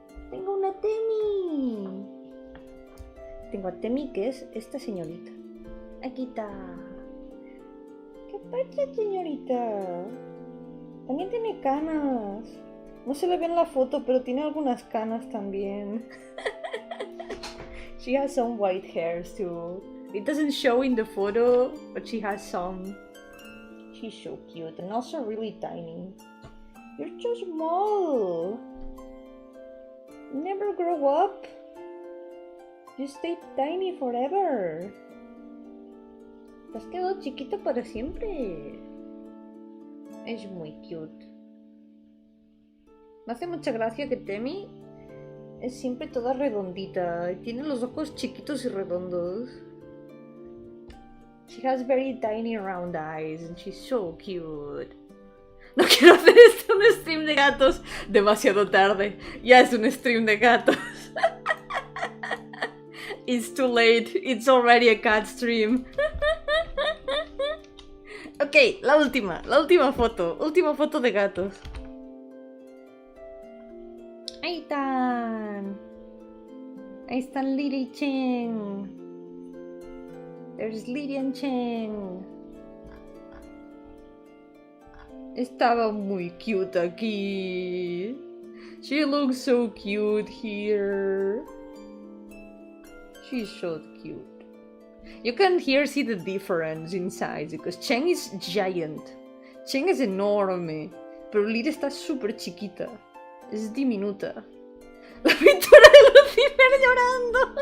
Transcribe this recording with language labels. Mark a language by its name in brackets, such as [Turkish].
[Spanish] Tengo una Temi. Tengo a Temi, que es esta señorita. Aquí está. ¿Qué pasa, señorita? También tiene canas. No se le ve en la foto, pero tiene algunas canas también. [English] She has some white hairs too. It doesn't show in the photo, but she has some. She's so cute and also really tiny. You're so small. You never grow up. You stay tiny forever. [Spanish] Te has quedado chiquito para siempre. Es muy cute. Me hace mucha gracia que Temi es siempre toda redondita. Tiene los ojos chiquitos y redondos. [English] She has very tiny round eyes and she's so cute. [Spanish] No quiero hacer esto un stream de gatos. Demasiado tarde. Ya es un stream de gatos. [English] It's too late. It's already a cat stream. [Spanish] Ok, la última foto. Última foto de gatos. Ahí están. Ahí están Lily y Cheng. [English] There's Lily and Cheng. [Spanish] Estaba muy cute aquí. [English] She looks so cute here. She's so cute. You can here see the difference inside because Cheng is giant. [Spanish] Cheng es enorme, pero Lily está súper chiquita. Es diminuta. La pintura de Lucifer llorando.